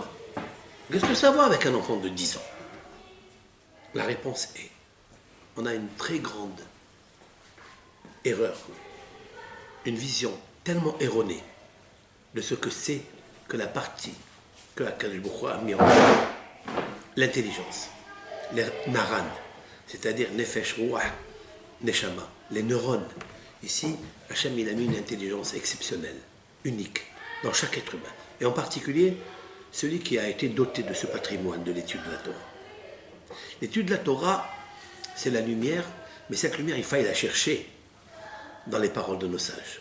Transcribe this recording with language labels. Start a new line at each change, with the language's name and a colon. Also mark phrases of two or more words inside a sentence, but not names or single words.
French: Qu'est-ce que ça va avec un enfant de 10 ans? La réponse est, on a une très grande erreur, une vision tellement erronée de ce que c'est que la partie que
Hebrew: הקדוש ברוך הוא
French: a mis en place, l'intelligence, les naran, c'est-à-dire
Hebrew: נפש, רוח, נשמה,
French: les neurones. Ici, Hachem il a mis une intelligence exceptionnelle, unique, dans chaque être humain, et en particulier celui qui a été doté de ce patrimoine de l'étude de la Torah. L'étude de la Torah, c'est la lumière, mais cette lumière, il faille la chercher dans les paroles de nos sages.